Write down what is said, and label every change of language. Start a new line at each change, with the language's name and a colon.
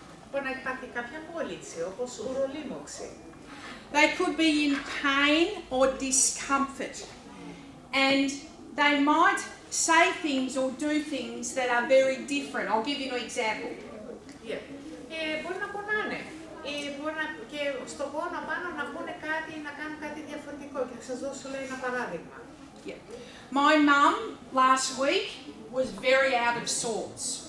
Greek: Μπορεί να υπάρχει κάποια απόλυση, όπως ουρολίμωξη.
English: They could be in pain or discomfort. And they might say things or do things that are very different. I'll give you an example.
Greek: Yeah. Μπορεί να πονάνε. Και στον πόνο πάνω να πούνε κάτι ή να κάνουν κάτι διαφορετικό. Και θα σας δώσω ένα παράδειγμα.
English: Yeah. My mum last week was very out of sorts.